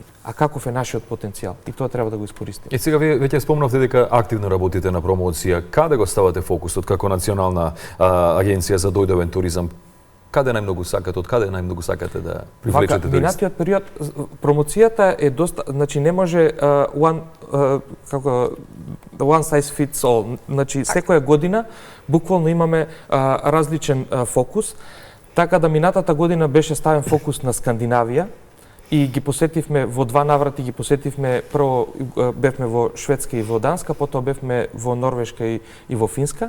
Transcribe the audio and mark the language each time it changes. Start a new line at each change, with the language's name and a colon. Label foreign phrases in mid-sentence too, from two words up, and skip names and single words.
Macedonian: А каков е нашиот потенцијал? И тоа треба да го искористиме. И сега вие веќе спомнавте дека активно работите на промоција. Каде го ставате фокусот како национална агенција за дојдовен туризам? Каде најмногу сакате, од каде најмногу сакате да привлечете туристи? Минатиот период промоцијата е доста, значи не може
English: one size fits all.
Macedonian: Значи секоја година буквално имаме различен фокус. Така да минатата година беше ставен фокус на Скандинавија и ги посетивме во 2 наврати, прво бевме во Шведска и во Данска, потоа бевме во Норвешка и во Финска.